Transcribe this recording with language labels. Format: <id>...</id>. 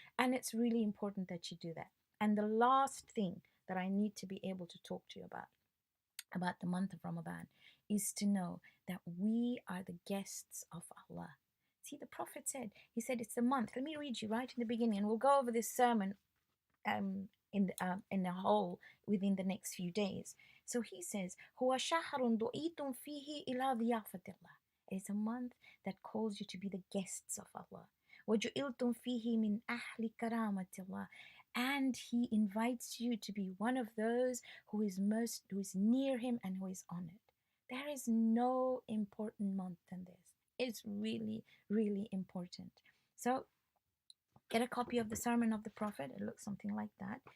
<en>And it's really important that you do that. And the last thing that I need to be able to talk to you about the month of Ramadan, is to know that we are the guests of Allah. See, the Prophet said, he said it's a month. Let me read you right in the beginning, and we'll go over this sermon in a whole within the next few days. So he says,</en> <ar>هو شهر دعيتم فيه إلى ضيافة الله.</ar> <en>It is a month that calls you to be the guests of Allah.</en> <ar>وجعلتم فيه من أهل كرامة الله.</ar> <en>And he invites you to be one of those who is near him and who is honored. There is no important month than this. It's really, really important. So get a copy of the Sermon of the Prophet. It looks something like that.</en>